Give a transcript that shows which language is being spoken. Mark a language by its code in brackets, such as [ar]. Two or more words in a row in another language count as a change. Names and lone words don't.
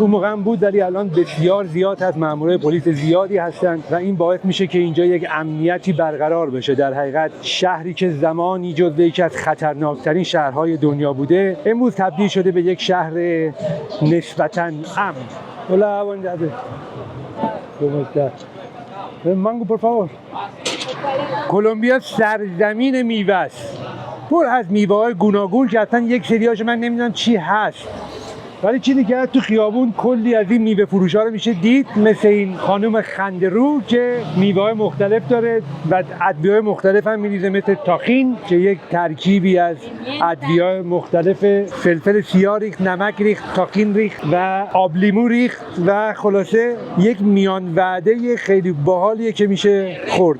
[fa] اون موقع بود ولی الان بسیار زیاد هست، مامورهای پلیس زیادی هستن و این باعث میشه که اینجا یک امنیتی برقرار بشه. در حقیقت شهری که زمانی جزو یکی از خطرناکترین شهرهای دنیا بوده، امروز تبدیل شده به یک شهر نسبتاً امن. [es] Hola, buen día. ¿Cómo estás? Mango, por favor. [fa] کلمبیا سرزمین میوه است. پر از میوه‌های گوناگون که اصلا یک سریاش من نمیدونم چی هست. ولی چیزی که تو خیابون کلی از این میوه فروشا رو میشه دید، مثل این خانم خندرو که میوه‌های مختلف داره و ادویه‌های مختلف هم میریزه، مثل تاخین که یک ترکیبی از ادویه‌های مختلف، فلفل سیاه ریخت، نمک ریخت، تاخین ریخت و آب لیمو ریخت و خلاصه یک میان وعده خیلی باحالیه که میشه خورد.